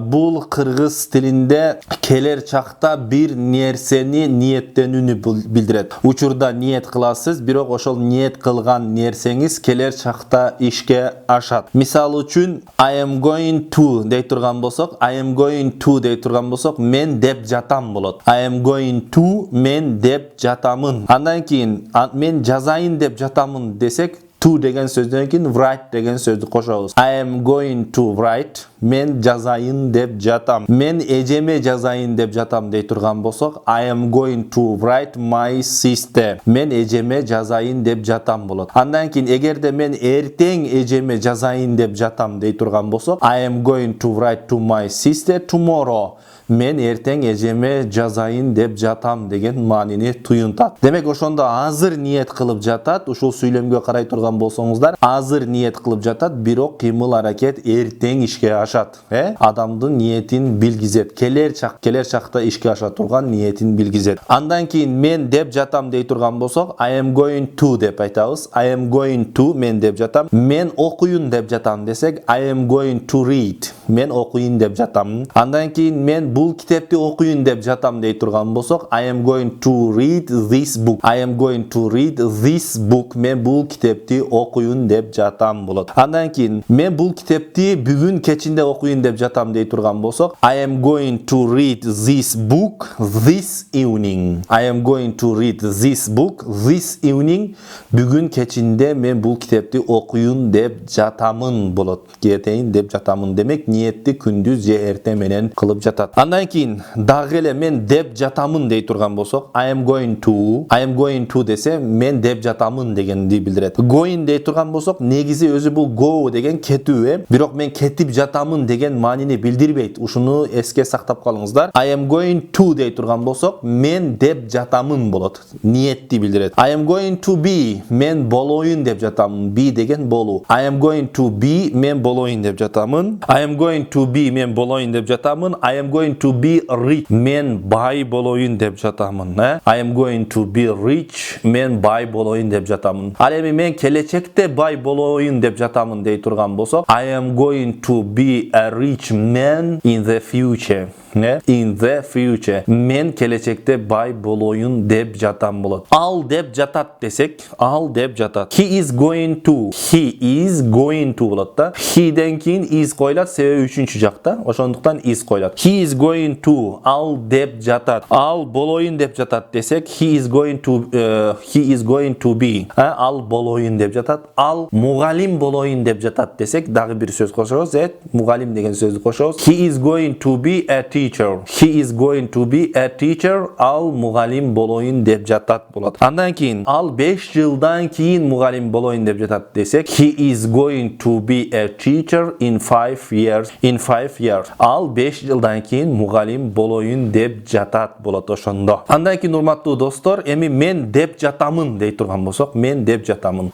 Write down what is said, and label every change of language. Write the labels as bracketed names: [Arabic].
[Kyrgyz] Бул кыргыз тилинде келер чакта бир нерсени ниеттенүүнү билдирет. Учурда ниет кыласыз, бирок ошол ниет кылган нерсеңиз келер чакта ишке ашат. Мисалы үчүн [English] I am going to [Kyrgyz] дей турган болсок, мен деп жатам болот. [English] I am going to, [Kyrgyz] мен деп жатамын. Андан кийин мен жазайын деп жатамын десек, to деген сөздөн кийин write деген сөздү кошобуз. [English] I am going to write, [Kyrgyz] мен жазайын деп жатам. Мен эжеме жазайын деп жатам дей турган болсок, [English] I am going to write my sister. [Kyrgyz] Мен эжеме жазайын деп жатам болот. Андан кийин эгерде мен эртең эжеме жазайын деп жатам дей турган болсок, [English] I am going to write to my sister tomorrow. [Kyrgyz] Мен эртең эжеме жазайын деп жатам деген маанини туюнтат. Демек ошондо азыр ниет кылып жатат. Ушул сүйлөмгө карай турган болсоңуздар, азыр ниет кылып жатат, бирок кыймыл аракет эртең ишке ашат. Адамдын ниетин билгизет. Келер чакта ишке аша турган ниетин билгизет. Андан кийин мен деп жатам дей турган болсок, [English] I am going to [Kyrgyz] деп айтабыз. [English] I am going to, [Kyrgyz] мен деп жатам. Мен окуйун деп жатам десек, [English] I am going to read. [Kyrgyz] Мен окуйун деп жатам. Андан кийин мен бул китепти окуйун деп жатам дей турган болсок, [English] I am going to read this book. I am going to read this book. [Kyrgyz] Мен бул китепти окуйун деп жатам болот. Андан кийин мен бул китепти бүгүн кечинде окуйун деп жатам дей турган болсок, [English] I am going to read this book this evening. I am going to read this book this evening. [Kyrgyz] Бүгүн кечинде мен бул китепти окуйун деп жатамын болот. Кетейин деп жатамын демек ниетти күндүз же эртең менен кылып жатат. Андан кийин дагы эле мен деп жатамын дей турган болсок, [English] I am going to [Kyrgyz] десе, мен деп жатамын дегенди билдирет. Going дей турган болсок, негизи өзү бул go деген кетүү, бирок мен кетип жатамын деген маанини билдирбейт. Ушуну эске сактап калыңыздар. [English] I am going to [Kyrgyz] дей турган болсок, мен деп жатамын болот. Ниетти билдирет. [English] I am going to be, [Kyrgyz] мен болоюн деп жатамын. Be деген болуу. [English] I am going to be, [Kyrgyz] мен болоюн деп жатамын. [English] I am going to be, мен болоюн деп жатамын. I am going to be rich, [Kyrgyz] мен бай болоюн деп жатамын. [English] I am going to be rich, [Kyrgyz] мен бай болоюн деп жатамын. Ал эми мен келечекте бай болоюн деп жатамын дей турган болсок, [English] I am going to be a rich man in the future. In the future. [Kyrgyz] Мен келечекте бай болоюн деп жатам болот. Ал деп жатат десек, ал деп жатат. [English] He is going to [Kyrgyz] болот да. He'ден кийин is коюлат, себеби үчүнчү жакта. Ошондуктан is коюлат. [English] He is going to, [Kyrgyz] ал деп жатат. Ал болоюн деп жатат десек, [English] he is going to be. [Kyrgyz] Ал болоюн деп жатат. Ал мугалим болоюн деп жатат десек, дагы бир сөз кошобуз. Мугалим деген сөздү кошобуз. [English] He is going to be a teacher. He is going to be a teacher. [Kyrgyz] Ал мугалим болоюн деп жатат болот. Андан кийин ал 5 жылдан кийин мугалим болоюн деп жатат десек, [English] he is going to be a teacher in 5 years. [Kyrgyz] Ал 5 жылдан кийин мугалим болоюн деп жатат болот ошондо. Андан кийин урматтуу достор, эми мен деп жатамын дей турган болсок, мен деп жатамын.